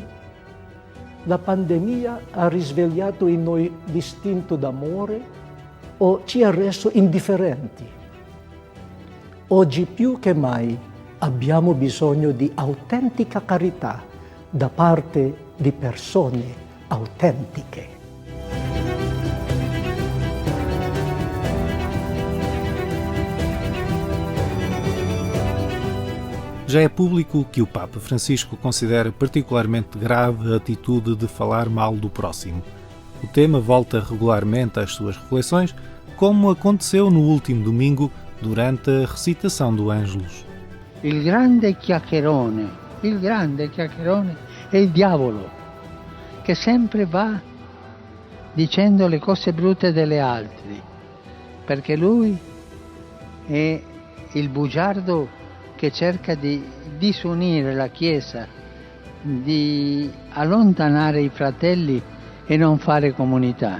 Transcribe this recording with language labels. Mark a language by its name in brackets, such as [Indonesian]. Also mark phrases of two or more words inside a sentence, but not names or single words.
[Italian] La pandemia ha risvegliato in noi l'istinto d'amore o ci ha reso indifferenti? Oggi più che mai abbiamo bisogno di autentica carità da parte di persone autentiche. [Portuguese] Já é público que o Papa Francisco considera particularmente grave a atitude de falar mal do próximo. O tema volta regularmente às suas reflexões, como aconteceu no último domingo durante a recitação do Ângelus. [Italian] Il grande chiacchierone è il diavolo, che sempre va dicendo le cose brutte delle altre, perché lui è il bugiardo che cerca di disunire la Chiesa, di allontanare i fratelli e non fare comunità.